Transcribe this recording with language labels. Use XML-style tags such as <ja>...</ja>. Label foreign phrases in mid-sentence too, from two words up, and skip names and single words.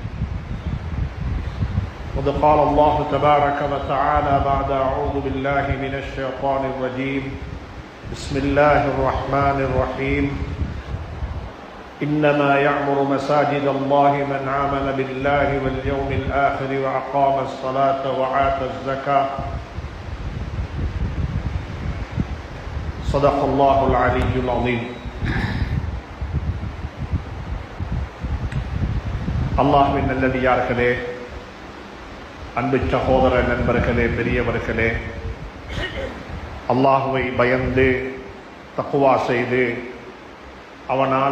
<ar>قد قال الله تبارك وتعالى بعد أعوذ بالله من الشيطان الرجيم بسم الله الرحمن الرحيم إنما يعمر مساجد الله من آمن بالله واليوم الآخر وأقام الصلاة وآتى الزكاة صدق الله العلي العظيم.</ar> <ta>அல்லாஹ்வின் நல்லடியார்களே, அன்பு சகோதர நண்பர்களே, பெரியவர்களே, அல்லாஹுவை பயந்து தக்வா செய்து அவனால்</ta>